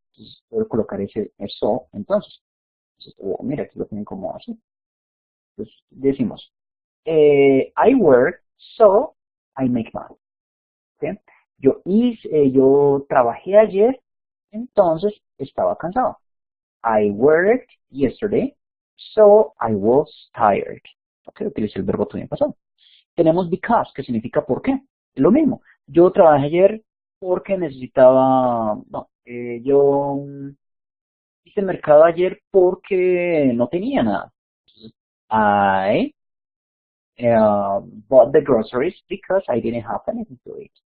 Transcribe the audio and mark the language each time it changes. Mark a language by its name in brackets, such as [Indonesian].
[Spanish] Entonces puedo colocar ese eso, entonces. Entonces, mira, aquí lo tienen como así. Entonces decimos, [English] I work, so I make money. [Spanish] ¿Sí? Yo trabajé ayer, entonces estaba cansado. [English] I worked yesterday, so I was tired. [Spanish] Ok, utilicé el verbo to be en pasado. Tenemos because, que significa por qué. Es lo mismo. Yo trabajé ayer porque necesitaba, no, yo hice mercado ayer porque no tenía nada. [English] I bought the groceries because I didn't have anything to eat.